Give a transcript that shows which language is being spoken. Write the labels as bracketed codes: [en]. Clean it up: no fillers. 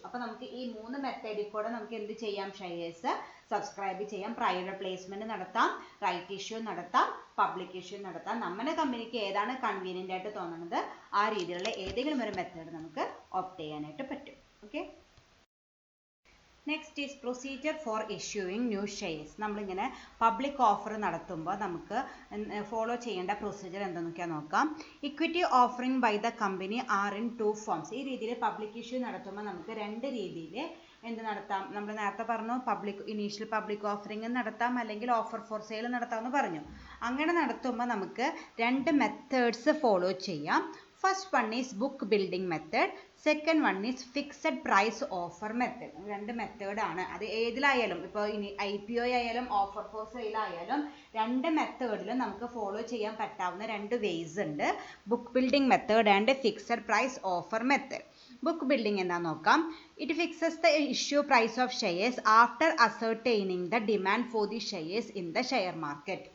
[ml] അപ്പോൾ നമുക്ക് ഈ 3 മെത്തേഡിൽ കൂടെ നമുക്ക് എന്ത് ചെയ്യാം? ഷെയർസ് സബ്സ്ക്രൈബ് ചെയ്യാം, പ്രൈവറ്റ് പ്ലേസ്മെന്റ് നടത്താം, റൈറ്റ് ഇഷ്യൂ നടത്താം, പബ്ലിക് ഇഷ്യൂ നടത്താം. നമ്മുടെ കമ്പനിക്ക് ഏതാണ് കൺവീനിയന്റ് ആയിട്ട് തോന്നുന്നത് ആ രീതിയിലുള്ള ഏതെങ്കിലും ഒരു മെത്തേഡ് നമുക്ക് ഓപ്റ്റ് ചെയ്യാനായിട്ട് പറ്റും. Okay. [en] Next is procedure for issuing new shares. [ml] നമ്മളിങ്ങനെ പബ്ലിക് ഓഫർ നടത്തുമ്പോൾ നമുക്ക് ഫോളോ ചെയ്യേണ്ട പ്രൊസീജിയർ എന്താണെന്നൊക്കെ നോക്കാം. [en] Equity offering by the company are in 2 forms. [ml] ഈ രീതിയിൽ പബ്ലിക് ഇഷ്യൂ നടത്തുമ്പോൾ നമുക്ക് 2 രീതിയിൽ എന്ത് നടത്താം? നമ്മൾ നേരത്തെ പറഞ്ഞു ഇനീഷ്യൽ പബ്ലിക് ഓഫറിംഗ് നടത്താം, അല്ലെങ്കിൽ ഓഫർ ഫോർ സെയിൽ നടത്താമെന്ന് പറഞ്ഞു. അങ്ങനെ നടത്തുമ്പോൾ നമുക്ക് 2 മെത്തേഡ്സ് ഫോളോ ചെയ്യാം. [en] First one is book building method. Second one is fixed price offer method. [ml] 2 method ആണ്. അത് ഏതിലായാലും, ഇപ്പോൾ ഇനി IPO ആയാലും ഓഫർ ഫോർ സെയിൽ ആയാലും 2 മെത്തേഡിലും നമുക്ക് ഫോളോ ചെയ്യാൻ പറ്റാവുന്ന 2 വേസ് ഉണ്ട്. [en] Book building method and fixed price offer method. Book building [ml] എന്താണെന്ന് നോക്കാം. [en] It fixes the issue price of shares after ascertaining the demand for the shares in the share market.